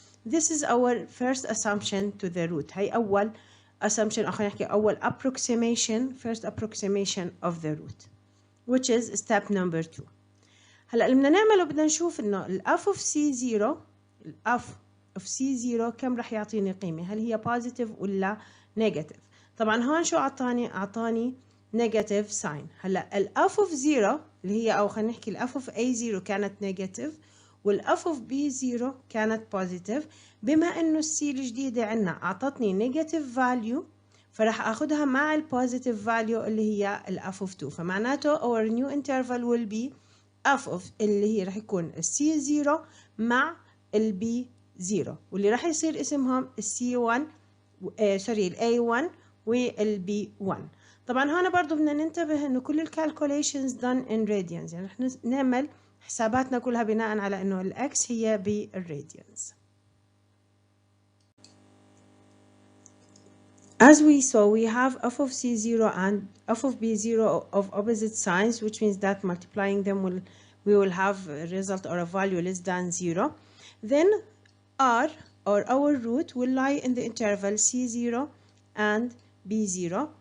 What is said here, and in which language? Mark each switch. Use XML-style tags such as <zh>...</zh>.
<en>This is our first assumption to the root.</en> <ar>هاي أول</ar> <en>assumption</en> <ar>أو خلينا نحكي أول</ar> <en>first approximation of the root, which is step number 2.</en> <ar>هلا اللي بدنا نعمله بدنا نشوف إنه ال f of c0 ال f of c0 كم رح يعطيني قيمة، هل هي positive ولا negative. طبعا هون شو أعطاني negative sign. هلا ال f of 0 اللي هي أو خلينا نحكي ال f of a0 كانت negative وال f of b0 كانت positive. بما إنه السي الجديدة عنا أعطتني negative value فرح أخدها مع ال positive value اللي هي ال f of 2. فمعناته</ar> <en>our new interval will be f of</en> <ar>اللي هي رح يكون ال c0 مع ال b0 واللي رح يصير اسمهم ال c1 ال a1 وال b1. طبعا هنا برضو بدنا ننتبه إنه كل ال</ar> <en>calculations done in radians،</en> <ar>يعني رح نعمل حساباتنا كلها بناء على إنه الإكس هي بالراديانز.</ar> <en>As we saw, we have f of c0 and f of b0 of opposite signs, which means that multiplying them we will have a result or a value less than 0. Then r or our root will lie in the interval c0 and b0.</en>